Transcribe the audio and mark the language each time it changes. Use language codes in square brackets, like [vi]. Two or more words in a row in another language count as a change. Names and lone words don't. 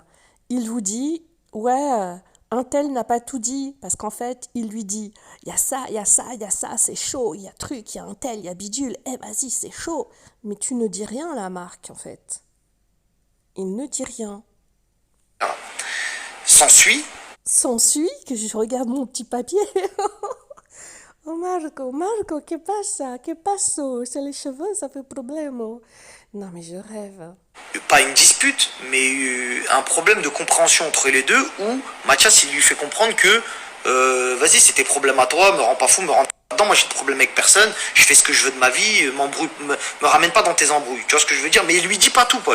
[fr] Il vous dit, ouais, un tel n'a pas tout dit, parce qu'en fait, il lui dit, il y a ça, il y a ça, il y a ça, c'est chaud, il y a truc, il y a un tel, il y a bidule, eh vas-y, c'est chaud. Mais tu ne dis rien là, Marc, en fait. Il ne dit rien. S'ensuit. S'ensuit que je regarde mon petit papier. [it] Oh Marco, Marco, che passa? Che passo? [fr] C'est les cheveux, ça fait problème. Non mais je rêve. Pas une dispute, mais un problème de compréhension entre les deux où Mathias il lui fait comprendre que vas-y c'est tes problèmes à toi, me rends pas fou, me rends pas dedans, moi j'ai de problème avec personne, je fais ce que je veux de ma vie, me ramène pas dans tes embrouilles, tu vois ce que je veux dire, mais il lui dit pas tout Paul.